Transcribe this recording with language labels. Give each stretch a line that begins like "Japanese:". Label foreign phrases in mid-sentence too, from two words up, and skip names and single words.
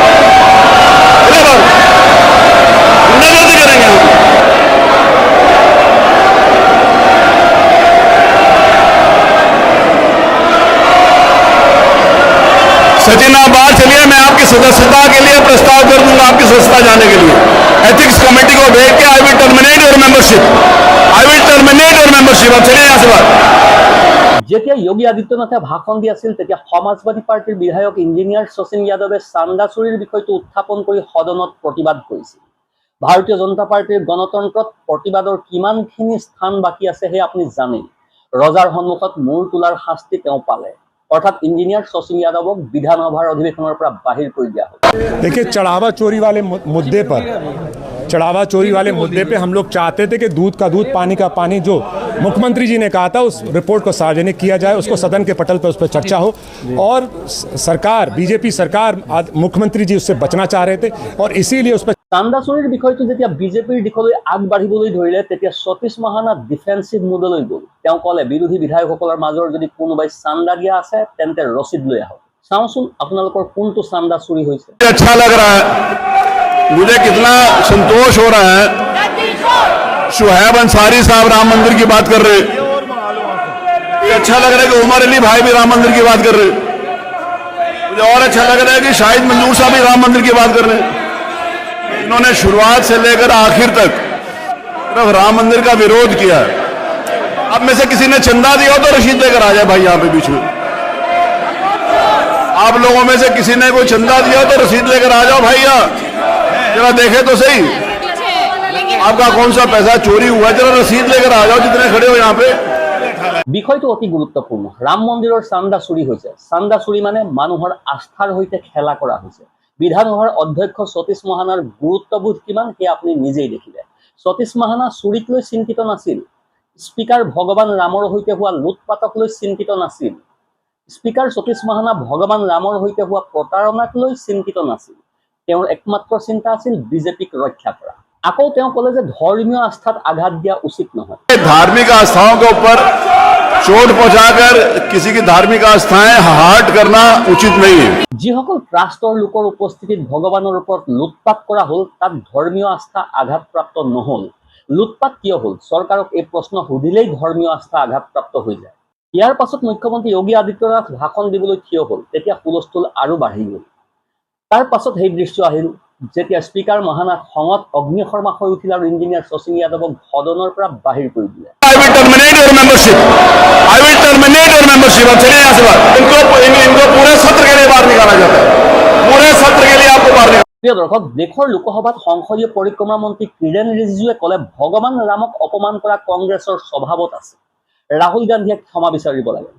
Hindi: गुंडागर्दी करेंगे हम सचिन आप बाहर चलिए मैं आपकी सदस्यता के लिए प्रस्ताव कर दूंगा आपकी सदस्यता जाने के लिए एथिक्स कमेटी को भेज के
English: I will terminate your membership
Hindi: आप चलिए यहाँ से बाहर
Assamese: যেতিয়া যোগী আদিত্যনাথে ভাষণ দি আছিল তেতিয়া সমাজবাদী পাৰ্টিৰ বিধায়ক ইঞ্জিনিয়াৰ শচীন যাদৱে চান্দা চুৰিৰ বিষয়টো উত্থাপন কৰি সদনত প্ৰতিবাদ কৰিছিল ভাৰতীয় জনতা পাৰ্টিৰ গণতন্ত্ৰত প্ৰতিবাদৰ কিমানখিনি স্থান বাকী আছে হে আপুনি জানেই ৰজাৰ সন্মুখত মূৰ তোলাৰ শাস্তি তেওঁ পালে অর্থাৎ
Hindi: इंजीनियर शशि यादव विधानसभा अधिवेशन पर बाहर कर दिया देखिए चढ़ावा चोरी वाले मुद्दे पे हम लोग चाहते थे कि दूध का दूध पानी का पानी जो मुख्यमंत्री जी ने कहा था उस रिपोर्ट को सार्वजनिक किया जाए उसको सदन के पटल पर उस पर चर्चा हो और सरकार बीजेपी सरकार मुख्यमंत्री जी उससे बचना चाह रहे थे और इसीलिए उस पर
Assamese: চান্দা চুৰিৰ বিষয়টো যেতিয়া বিজেপিৰ দিশলৈ আগবাঢ়িবলৈ ধৰিলে তেতিয়া সতীশ মহানা ডিফেন্সিভ মোডলৈ গ'ল তেওঁ ক'লে বিৰোধী বিধায়কসকলৰ মাজৰ যদি কোনোবাই চান্দা দিয়া আছে তেন্তে ৰচিদ লৈ আহক চাওঁচোন আপোনালোকৰ কোনটো চান্দা চুৰি হৈছে
Hindi: अच्छा लग रहा है मुझे कितना संतोष हो रहा है शुहैब अंसारी साहब राम मंदिर की बात कर रहे अच्छा लग रहा है कि उमर अली भाई भी राम मंदिर की बात कर रहे मुझे और अच्छा लग रहा है कि शाहिद मंजूर साहब भी राम मंदिर की बात कर रहे हैं इन्होंने शुरुआत से लेकर आखिर तक सिर्फ राम मंदिर का विरोध किया है अब में से किसी ने चंदा दिया हो तो रशीद लेकर आ जाए भाई यहाँ पे बीच में आप लोगों में से किसी ने कोई चंदा दिया हो तो रसीद लेकर आ जाओ भाई यहाँ जरा देखे तो सही आपका कौन सा पैसा चोरी हुआ है जरा रसीद लेकर आ जाओ जितने खड़े हो यहाँ पे
Assamese: বিষয়টো অতি গুৰুত্বপূৰ্ণ ৰাম মন্দিৰৰ চান্দা চুৰি হৈছে চান্দা চুৰি মানে মানুহৰ আস্থাৰ সৈতে খেলা কৰা হৈছে বিধানসভাৰ অধ্যক্ষ সতীশ মহানাৰ গুৰুত্ববোধ কিমান হে আপুনি নিজেই দেখিলে সতীশ মহানা চুৰিক লৈ চিন্তিত নাছিল স্পিকাৰ ভগৱান ৰামৰ সৈতে হোৱা লুটপাটক লৈ চিন্তিত নাছিল স্পিকাৰ সতীশ মহানা ভগৱান ৰামৰ সৈতে হোৱা প্ৰতাৰণাক লৈ চিন্তিত নাছিল তেওঁৰ একমাত্ৰ চিন্তা আছিল বিজেপিক ৰক্ষা কৰা আকৌ তেওঁ ক'লে যে ধৰ্মীয় আস্থাত আঘাত দিয়া উচিত নহয়
Hindi: धार्मिक आस्थाओं के ऊपर चोट पहुंचाकर किसी की धार्मिक आस्थाएं हर्ट करना उचित नहीं है।
Assamese: যিসকল ট্ৰাষ্টৰ লোকৰ উপস্থিতিত ভগৱানৰ ওপৰত লুটপাট কৰা হ'ল তাত ধৰ্মীয় আস্থা আঘাতপ্ৰাপ্ত নহল। লুটপাট কিয় হ'ল? চৰকাৰক এই প্ৰশ্ন সুধিলেই ধৰ্মীয় আস্থা আঘাতপ্ৰাপ্ত হৈ যায়। ইয়াৰ পাছত মুখ্যমন্ত্ৰী যোগী আদিত্যনাথ ভাষণ দিবলৈ থিয় হ'ল, তেতিয়া হুলস্থুল আৰু বাঢ়ি গ'ল। তাৰ পাছত সেই দৃশ্য আহিল যেতিয়া স্পীকাৰ মহানাথ খঙত অগ্নিশৰ্মা হৈ উঠিল আৰু ইঞ্জিনিয়াৰ শচীন যাদৱক সদনৰ পৰা বাহিৰ কৰি দিলে।
English: I will terminate your membership. I will terminate your membership.
Hindi: अब चलिए यहाँ से बाहर। इनको पूरे सत्र के लिए बाहर निकाला जाता है। पूरे सत्र के लिए आपको बाहर निकाला।
Assamese: প্ৰিয় দৰ্শক, দেশৰ লোকসভাত সংসদীয় পৰিক্ৰমা মন্ত্ৰী কিৰেণ ৰিজিজুৱে ক'লে ভগৱান ৰামক অপমান কৰা কংগ্ৰেছৰ স্বভাৱত আছে। ৰাহুল গান্ধীয়ে ক্ষমা বিচাৰিব লাগে।